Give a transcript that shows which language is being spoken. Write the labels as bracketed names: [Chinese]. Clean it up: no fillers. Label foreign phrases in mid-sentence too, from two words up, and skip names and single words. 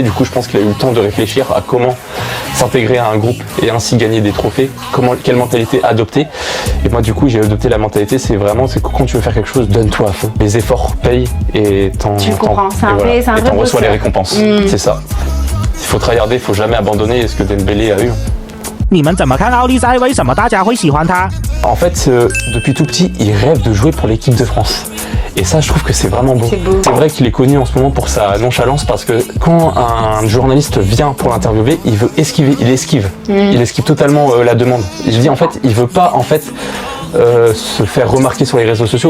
[French] Du coup, je pense qu'il a eu le temps de réfléchir à comment s'intégrer à un groupe et ainsi gagner des trophées, quelle mentalité adopter. Et moi du coup, j'ai adopté la mentalité, c'est que quand tu veux faire quelque chose, donne-toi à fond. Les efforts payent et tu comprends, c'est un vrai reçois les récompenses. C'est ça. Il faut tryharder, il faut jamais abandonner ce que Dembélé a eu. [Chinese] 你们怎么看奥利塞？为什么大家会喜欢他？ [French] En fait, depuis tout petit, il rêve de jouer pour l'équipe de France. Et ça, je trouve que c'est vraiment beau. C'est vrai qu'il est connu en ce moment pour sa nonchalance, parce que quand un journaliste vient pour l'interviewer, il veut esquiver, il esquive. Il esquive totalement la demande. Je dis en fait, il veut pas se faire remarquer sur les réseaux sociaux.